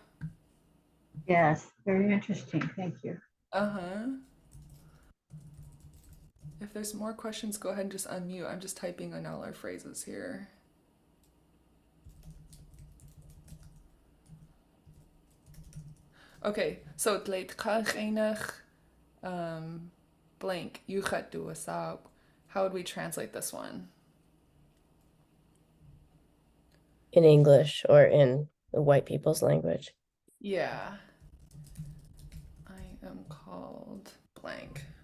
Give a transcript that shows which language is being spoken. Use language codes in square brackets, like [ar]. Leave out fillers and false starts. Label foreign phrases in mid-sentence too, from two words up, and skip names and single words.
[en] Yes, very interesting. Thank you. Uh-huh. If there's more questions, go ahead and just unmute. I'm just typing in all our phrases here. Okay, so [tli] Dleit ʼéináx, [en] blank, duwasáakw. How would we translate this one? In English or in the white people's language. Yeah. I am called blank.